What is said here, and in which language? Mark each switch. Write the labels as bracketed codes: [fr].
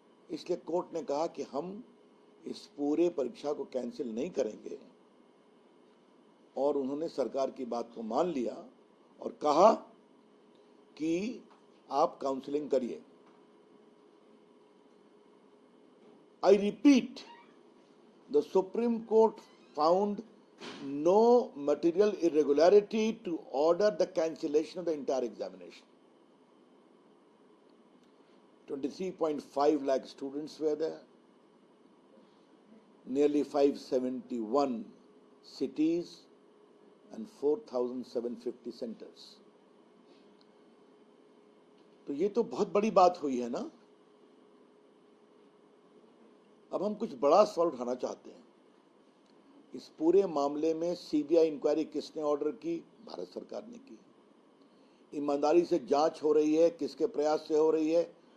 [hi] इसलिए कोर्ट ने कहा कि हम इस पूरे परीक्षा को कैंसिल नहीं करेंगे और उन्होंने सरकार की बात को मान लिया और कहा कि आप काउंसलिंग करिए। [en] I repeat, the supreme court found no material irregularity to order the cancellation of the entire examination. 23.5 lakh students were there, nearly 571 cities and 4,750 centers. [hi] तो ये तो बहुत बड़ी बात हुई है ना। अब हम कुछ बड़ा सवाल उठाना चाहते हैं। इस पूरे मामले में सीबीआई इंक्वायरी किसने ऑर्डर की? भारत सरकार ने की। ईमानदारी से जांच हो रही है, किसके प्रयास से हो रही है?